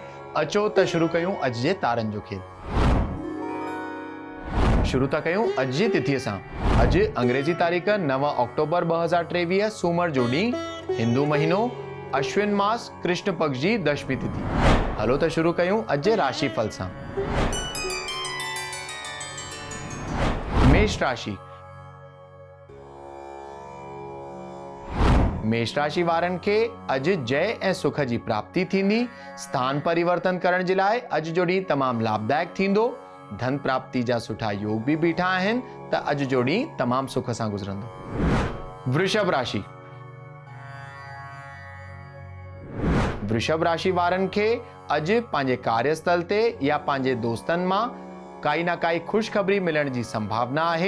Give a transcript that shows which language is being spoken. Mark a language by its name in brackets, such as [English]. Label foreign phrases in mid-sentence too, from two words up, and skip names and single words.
[Sindhi] अचो त शुरू कयूं अॼु जे तारनि जो खेल। शुरू था कयूं अॼु जी तिथीअ सां। अॼु अंग्रेजी तारीख़ 9 अक्टूबर 2023 सूमर जो ॾींहुं, हिंदू महीनो अश्विन मास कृष्ण पक्ष जी दशमी तिथि। हलो त शुरू कयूं अॼु जे राशि फल सां। मेष राशि। मेष राशि वारनि खे अॼु जय ऐं सुख जी प्राप्ति थींदी। स्थान परिवर्तन करण जे लाइ अॼु जो ॾींहुं तमामु लाभदायक थींदो। धन प्राप्ति जा सुठा योग बि बीठा आहिनि त अॼु जो ॾींहुं तमामु सुख सां गुज़रंदो। वृषभ राशि। वृषभ राशि वारनि खे अॼु पंहिंजे कार्यस्थल ते या पंहिंजे दोस्तनि मां काई न काई ख़ुशख़बरी मिलण जी संभावना आहे।